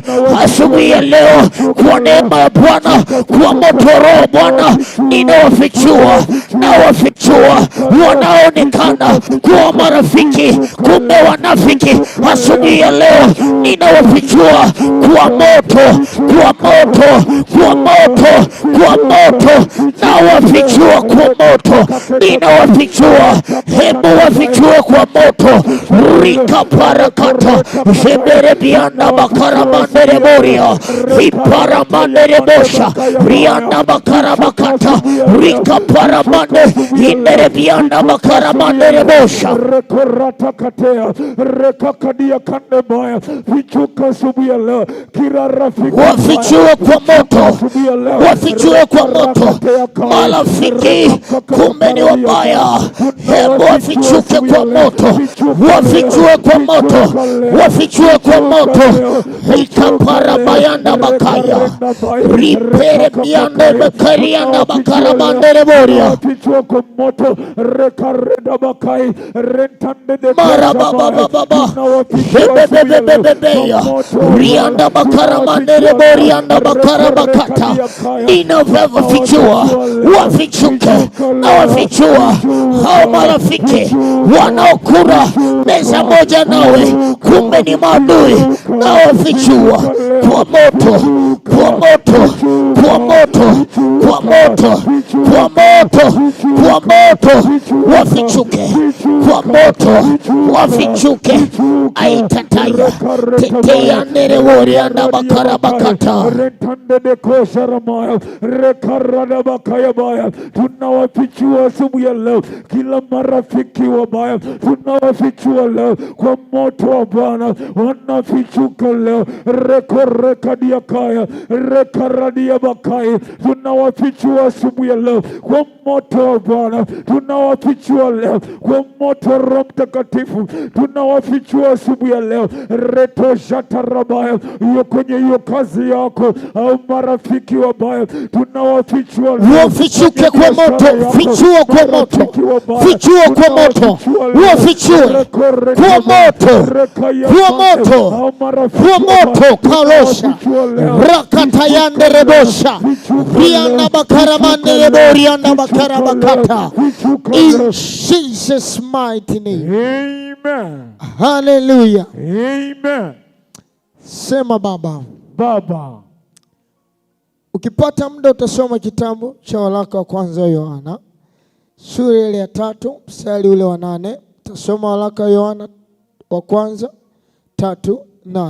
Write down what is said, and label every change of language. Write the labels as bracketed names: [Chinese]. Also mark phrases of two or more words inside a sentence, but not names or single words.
[Swahili] Asubuhi ya leo, kwa neema ya Bwana, kwa moto wa Roho Bwana, ninawafichua, wanaonekana kuwa marafiki, kumbe wanafiki. Asubuhi ya leo, ninawafichua kwa moto, nawafichua kwa moto, ninawafichua. Hebu wafichue kwa moto. Rika parakata jebere bianda bakara mandere boria ripara mandere bosha rianda bakara bakata rika para mande indere bianda bakara mandere bosha rekorata katea rekakadia kande baya fichuka subuya leo. Kila rafiki wafichue kwa moto, marafiki kumbe ni wabaya, hebu wafichuke kwa moto, wafichue kwa moto, wafichue kwa moto. Ikapara bayanda bakaya ripere biande bakaria na bakara bandere boria wafichue kwa moto rekareda bakai rentande de mara baba bebebebebebeya rianda bakara bandere boria na bakara bakata. Ninavyofichua wafichuke na wafichua hao marafiki wanaokula meza moja nawe kumbe ni maadui, na wafichua kwa moto, kwa moto, kwa moto, kwa moto, kwa moto, kwa moto, wafichuke kwa moto, wafichuke. Aitataya tetea nere worianda bakara bakata rentande de kosharamaya rekarada bakaya baya. Tunawafichua asubuhi ya leo kila marafiki wabaya, tunawafichua leo kwa moto wa Bwana, wanafichuka leo rekorekadia kaya rekaradia bakai. Tunawafichua asubuhi ya leo kwa moto wa Bwana, tunawafichua leo kwa moto wa Roho Mtakatifu, tunawafichua asubuhi ya leo reto shatarabaya. Hiyo kwenye hiyo kazi yako au marafiki wabaya tunawafichua leo, wafichuke kwa moto, fichua kwa moto, fichua kwa moto, wafichue kwa moto, kwa moto, kwa moto. Kalosha rakatayande rebosha rianda bakara mande reborianda bakara bakata. [English] In Jesus mighty name. Amen. Hallelujah. Amen. [Swahili] Sema Baba. Baba. Ukipata muda utasoma kitabu cha waraka wa kwanza wa Yohana sura ile ya 3 mstari ule wa 8. Utasoma waraka wa Yohana wa kwanza 3:8.